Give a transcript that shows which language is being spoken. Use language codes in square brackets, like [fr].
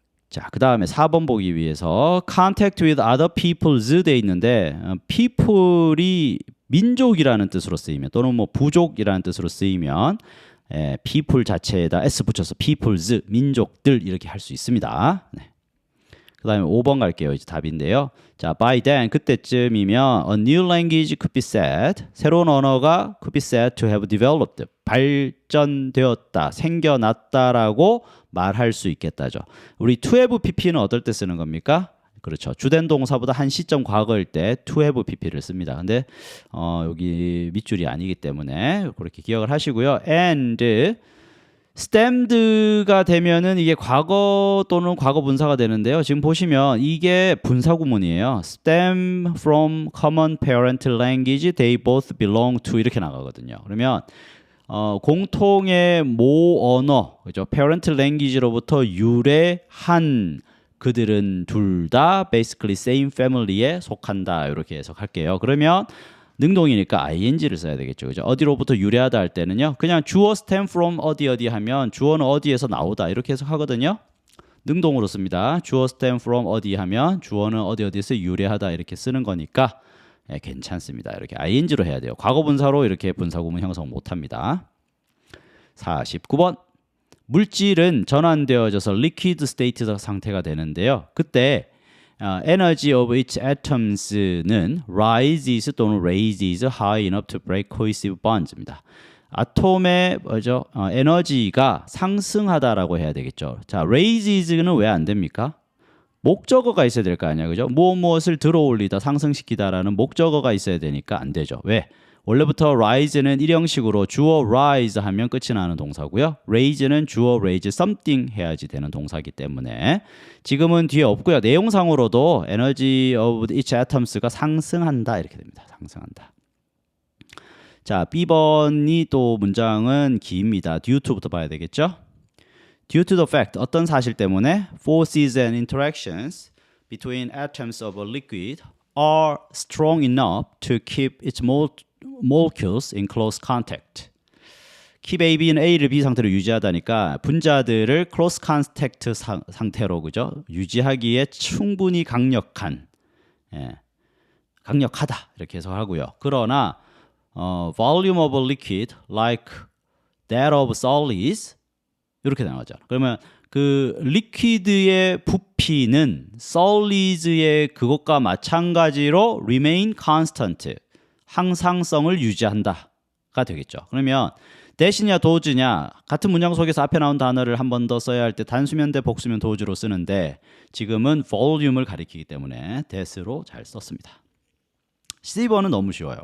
[ko] 자, 그 다음에 4번 보기 위해서 contact with other people's 돼 있는데 people이 민족이라는 뜻으로 쓰이면 또는 뭐 부족이라는 뜻으로 쓰이면 people 자체에다 s 붙여서 people's 민족들 이렇게 할 수 있습니다. 그 다음에 5번 갈게요. 이제 답인데요. [en] 자, by then [ko] 그때쯤이면 [en] a new language could be said. [ko] 새로운 언어가 [en] could be said to have developed. [ko] 발전되었다, 생겨났다라고 말할 수 있겠다죠. 우리 to have pp는 어떨 때 쓰는 겁니까? 그렇죠. 주된 동사보다 한 시점 과거일 때 to have pp를 씁니다. 근데 여기 밑줄이 아니기 때문에 그렇게 기억을 하시고요. and stemed가 되면은 이게 과거 또는 과거 분사가 되는데요. 지금 보시면 이게 분사 구문이에요. [en] stem from common parent language they both belong to [ko] 이렇게 나가거든요. 그러면 공통의 모 언어, 그죠? parent language로부터 유래한 그들은 둘 다 [en] basically same family [ko] 에 속한다. 이렇게 해석할게요. 그러면 능동이니까 ing를 써야 되겠죠. 그죠? 어디로부터 유래하다 할 때는요. 그냥 주어 stem from 어디 하면 주어는 어디에서 나오다 이렇게 해석하거든요. 능동으로 씁니다. 주어 stem from 어디 하면 주어는 어디에서 유래하다 이렇게 쓰는 거니까 괜찮습니다. 이렇게 ing로 해야 돼요. 과거 분사로 이렇게 분사 구문 형성 못 합니다. 49번. 물질은 전환되어져서 liquid state 상태가 되는데요. [en] 그때 energy of its atoms는 rises 또는 raises high enough to break cohesive bonds입니다. [ko] 아톰의 에너지가 상승하다라고 해야 되겠죠. 자, raises는 왜 안 됩니까? 목적어가 있어야 될 거 아니야, 그죠? 무엇을 들어올리다, 상승시키다라는 목적어가 있어야 되니까 안 되죠. 왜? 원래부터 rise는 일형식으로 주어 rise 하면 끝이 나는 동사고요. raise는 주어 raise something 해야지 되는 동사이기 때문에 지금은 뒤에 없고요. 내용상으로도 energy of each atoms가 상승한다 이렇게 됩니다. 상승한다. 자, B번이 또 문장은 깁니다. due to부터 봐야 되겠죠? [en] Due to the fact, [ko] 어떤 사실 때문에 [en] forces and interactions between atoms of a liquid are strong enough to keep its molecules in close contact. [ko] keep A는 A를 B 상태로 유지하다니까 분자들을 close contact 상태로 그죠? 유지하기에 충분히 강력한, 강력하다 이렇게 해석하고요. 그러나 volume of a liquid like that of solids 이렇게 나오죠. 그러면 그 리퀴드의 부피는 solids의 그것과 마찬가지로 remain constant, 항상성을 유지한다가 되겠죠. 그러면 대신이냐 도즈냐 같은 문장 속에서 앞에 나온 단어를 한 번 더 써야 할 때 단수면 대 복수면 도즈로 쓰는데 지금은 volume을 가리키기 때문에 that으로 잘 썼습니다. C번은 너무 쉬워요.